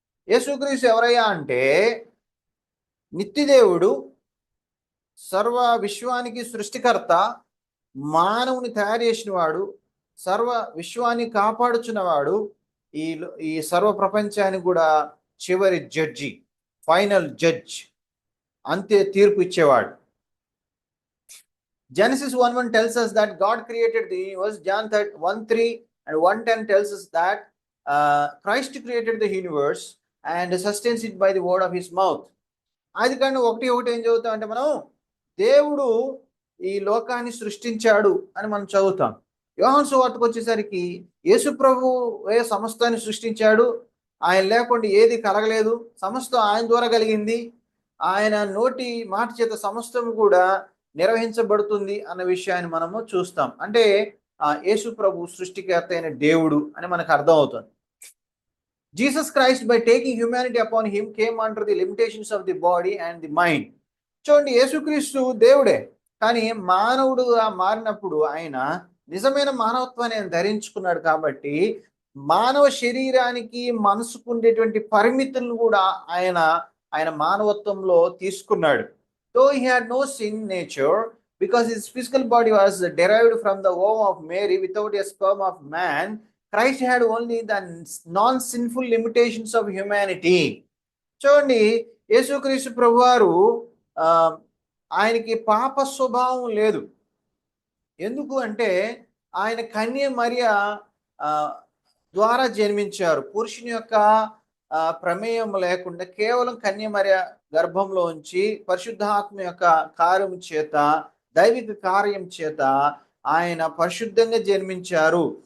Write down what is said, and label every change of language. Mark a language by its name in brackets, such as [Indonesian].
[Telugu] యేసుక్రీస్తు ఎవరయ్యా అంటే నిత్యదేవుడు, సర్వ విశ్వానికి సృష్టికర్త, మానవుని తయారు చేసిన వాడు, సర్వ విశ్వాన్ని కాపాడుచున్నవాడు, ఈ సర్వ ప్రపంచానికి కూడా చివరి జడ్జి, ఫైనల్ జడ్జ్, అంతే తీర్పు ఇచ్చేవాడు. [English] Genesis 1:1 tells us that God created the universe. John 1:3 and 1:10 tells us that Christ created the universe and sustains it by the word of his mouth. [Telugu] అది కానీ ఒకటి ఏం చదువుతాం అంటే మనం దేవుడు ఈ లోకాన్ని సృష్టించాడు అని మనం చదువుతాం. యోహాను సువార్తకు వచ్చేసరికి యేసు ప్రభువే సమస్తాన్ని సృష్టించాడు, ఆయన లేకుండా ఏది కలగలేదు, సమస్తం ఆయన ద్వారా కలిగింది, ఆయన నోటి మాట చేత సమస్తం కూడా నిర్వహించబడుతుంది అన్న విషయాన్ని మనము చూస్తాం. అంటే యేసు ప్రభు సృష్టికర్త అయిన దేవుడు అని మనకు అర్థం అవుతుంది. [English] Jesus Christ by taking humanity upon him came under the limitations of the body and the mind. [Telugu] చూడండి, యేసుక్రీస్తు దేవుడే, కానీ మానవుడుగా మారినప్పుడు ఆయన నిజమైన మానవత్వాన్ని ఆయన ధరించుకున్నాడు. కాబట్టి మానవ శరీరానికి మనసుకు ఉండేటువంటి పరిమితులను కూడా ఆయన మానవత్వంలో తీసుకున్నాడు. [English] Though he had no sin nature, because his physical body was derived from the womb of Mary without a sperm of man, Christ had only the non-sinful limitations of humanity. [Telugu] చూడండి, యేసుక్రీస్తు ప్రభువారు ఆయనకి పాప స్వభావం లేదు. ఎందుకు అంటే ఆయన కన్య మరియ ద్వారా జన్మించారు. పురుషుని యొక్క ప్రమేయం లేకుండా కేవలం కన్య మరియ గర్భంలో ఉంచి పరిశుద్ధాత్మ యొక్క కార్యం చేత, దైవిక కార్యం చేత ఆయన పరిశుద్ధంగా జన్మించారు.